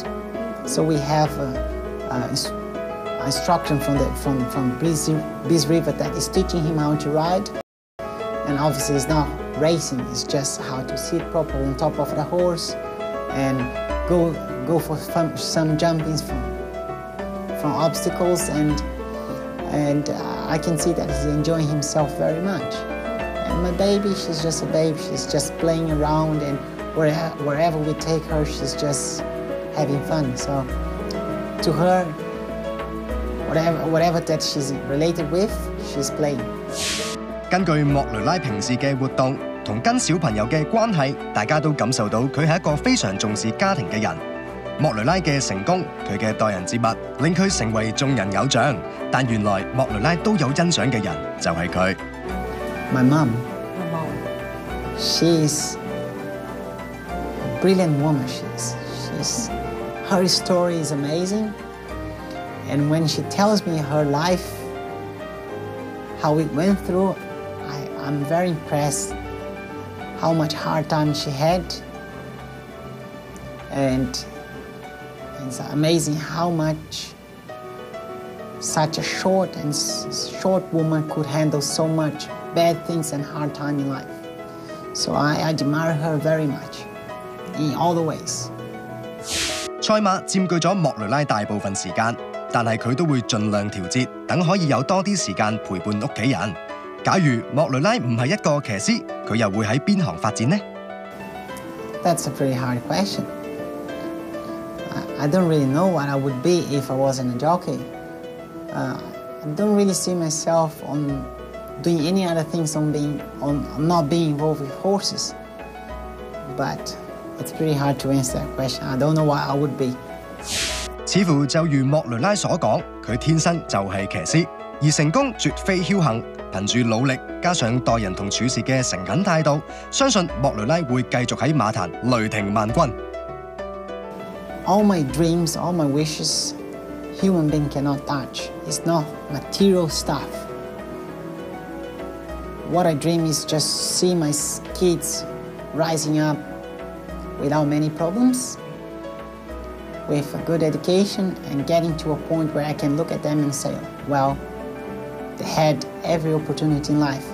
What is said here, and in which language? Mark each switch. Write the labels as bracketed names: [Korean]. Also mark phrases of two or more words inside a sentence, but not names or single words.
[English] So we have instruction from Bees River that is teaching him how to ride, and obviously it's not racing, it's just how to sit properly on top of the horse and go for some jumpings from obstacles, and I can see that he's enjoying himself very much. And my baby, she's just a baby, she's just playing around, and wherever we take her, she's just having fun. So to her, whatever that she's related with, she's playing. [Cantonese] 根據莫雷拉平時嘅活動同跟小朋友嘅關係，大家都感受到佢係一個非常重視家庭嘅人。莫雷拉嘅成功，佢嘅待人接物，令佢成為眾人偶像。但原來莫雷拉都有欣賞嘅人，就係佢。 [English] My mom. My mom. She's a brilliant woman. Her story is amazing, and when she tells me her life, how it went through, I'm very impressed how much hard time she had And it's amazing how much such a short woman could handle so much bad things and hard time in life. So I admire her very much in all the ways. [Cantonese] 賽馬佔據咗莫雷拉大部分時間，但係佢都會盡量調節，等可以有多啲時間陪伴屋企人。假如莫雷拉唔係一個騎師，佢又會喺邊行發展呢？ [English] That's a pretty hard question. I don't really know what I would be if I wasn't a jockey. I don't really see myself on doing any other things on not being involved with horses. But it's pretty hard to answer that question. I don't know what I would be. [Cantonese] 似乎就如莫雷拉所講，佢天生就係騎師，而成功絕非僥倖。憑住努力，加上待人同處事嘅誠懇態度，相信莫雷拉會繼續喺馬壇雷霆萬鈞。 [English] All my dreams, all my wishes, human being cannot touch. It's not material stuff. What I dream is just see my kids rising up without many problems, with a good education, and getting to a point where I can look at them and say, well, they had every opportunity in life.